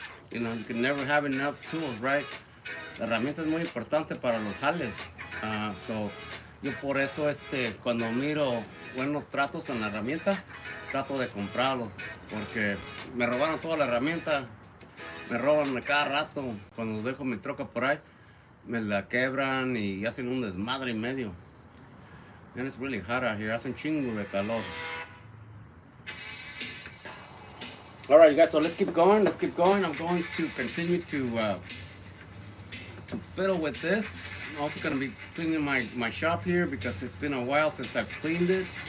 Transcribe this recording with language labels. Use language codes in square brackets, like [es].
[en] You can never have enough tools, right? [es] La herramienta es muy importante para los jales. So yo por eso cuando miro buenos tratos en la herramienta, trato de comprarlos, porque me robaron toda la herramienta, me roban a cada rato. Cuando dejo mi troca por ahí, me la quebran y hacen un desmadre y medio. [en] And it's really hot out here. [es] Hace un chingo de calor. [en] All right, you guys. So let's keep going. I'm going to continue to fiddle with this. I'm also going to be cleaning my shop here because it's been a while since I've cleaned it.